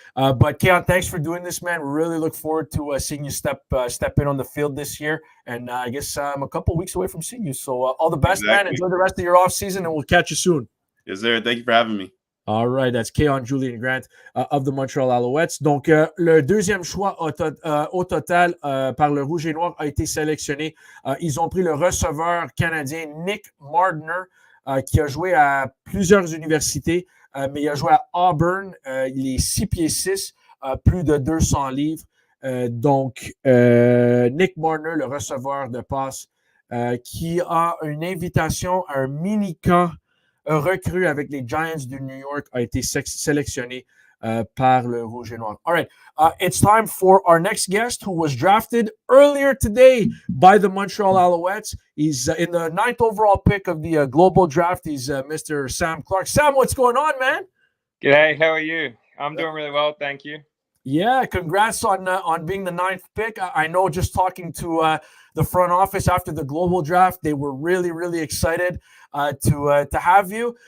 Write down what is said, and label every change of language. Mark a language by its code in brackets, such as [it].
[en] But Keon, thanks for doing this, man. We really look forward to seeing you step in on the field this year. And I guess I'm a couple weeks away from seeing you. So all the best, man. Enjoy the rest of your off season, and we'll catch you soon. Yes, sir. Thank you for having me. All right, that's Keon Julian Grant of the Montreal Alouettes. [fr] Donc, le deuxième choix au total par le Rouge et Noir a été sélectionné. Ils ont pris le receveur canadien Nick Mardner, qui a joué à plusieurs universités, mais il a joué à Auburn. Il est 6 pieds 6, plus de 200 livres. Donc, Nick Mardner, le receveur de passe, qui a une invitation à un mini-camp recrue avec les Giants du New York, a été sélectionné par le Rouge et Noir. [en] All right, it's time for our next guest who was drafted earlier today by the Montreal Alouettes. He's in the 9th overall pick of the global draft. He's Mr. Sam Clark. Sam, what's going on, man? G'day, how are you? I'm doing really well, thank you. Yeah, congrats on being the 9th pick. I know just talking to the front office after the global draft, they were really, really excited to have you.